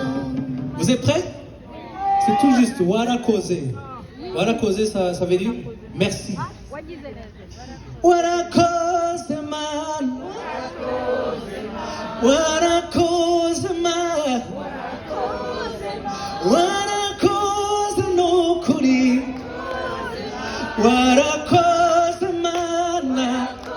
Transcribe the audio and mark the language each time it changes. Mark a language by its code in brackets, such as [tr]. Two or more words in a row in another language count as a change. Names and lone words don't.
[fr] Vous êtes prêts? C'est tout juste. [rw] Warakoze. Warakoze, [fr] ça veut dire merci. [rw] Warakoze man. Warakoze man. Warakoze no kuri. Warakoze man.